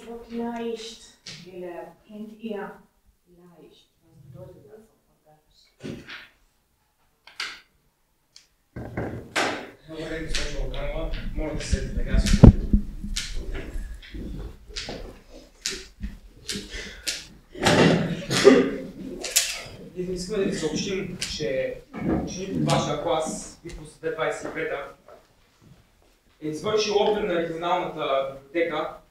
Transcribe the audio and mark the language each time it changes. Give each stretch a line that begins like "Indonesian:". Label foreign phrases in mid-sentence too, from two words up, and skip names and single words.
German: Leicht, Giller. Kennt ihr leicht? Was bedeutet das auf Bulgarisch?
Bulgarian: Добре, госпожо Огранова. Моля да седите така си. Искаме да ви съобщим, че ученик от вашия клас, Випус 225, е извършил опит на регионалната библиотека.